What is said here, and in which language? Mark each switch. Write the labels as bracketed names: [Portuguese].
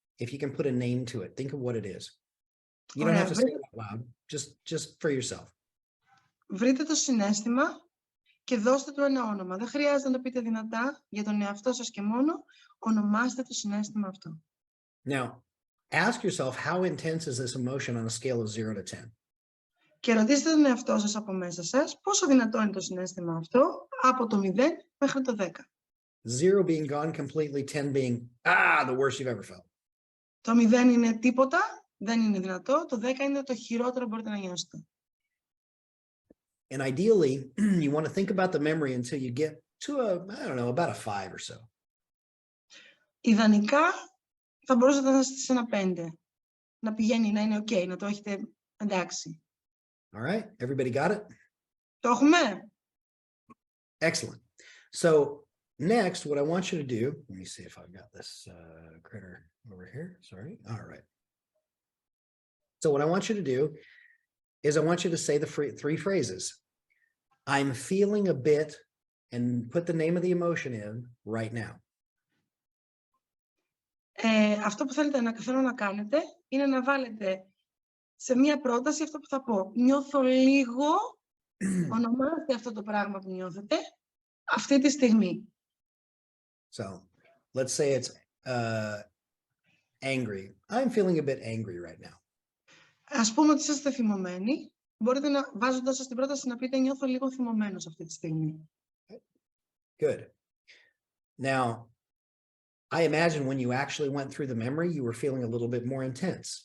[English] If you can put a name to it, think of what it is. You don't have to say it out loud, just for yourself. [Greek] Βρείτε το συναίσθημα και δώστε του ένα όνομα. Δεν χρειάζεται να το πείτε δυνατά για τον εαυτό σας και μόνο. Ονομάστε το συναίσθημα αυτό. [English] Now, ask yourself, how intense is this emotion on a scale of 0 to 10? [Greek] Και ρωτήστε τον εαυτό σας από μέσα σας πόσο δυνατό είναι το συναίσθημα αυτό από το 0 μέχρι το 10. [English] 0 being gone completely, 10 being, the worst you've ever felt. [Greek] Το 0 είναι τίποτα, δεν είναι δυνατό. Το 10 είναι το χειρότερο που μπορείτε να νιώσετε. [English] And ideally, you want to think about the memory until you get to about a 5 or so. [Greek] Ιδανικά, θα μπορούσατε να είστε σε ένα 5. Να πηγαίνει, να είναι ok, να το έχετε εντάξει. [English] All right, everybody got it? [Greek] Το έχουμε? [English] Excellent. So next, what I want you to do, let me see if I've got this critter over here. Sorry. All right. So what I want you to do is I want you to say the three phrases. I'm feeling a bit, and put the name of the emotion in right now. [Greek] Αυτό που θέλω να κάνετε είναι να βάλετε σε μία πρόταση αυτό που θα πω. Νιώθω λίγο, ονομάστε αυτό το πράγμα που νιώθετε αυτή τη στιγμή. [English] So let's say it's angry. I'm feeling a bit angry right now. [Greek] Ας πούμε ότι είστε θυμωμένοι. Μπορείτε να, βάζοντας σας την πρόταση, να πείτε νιώθω λίγο θυμωμένος αυτή τη στιγμή. [English] Good. Now, I imagine when you actually went through the memory, you were feeling a little bit more intense.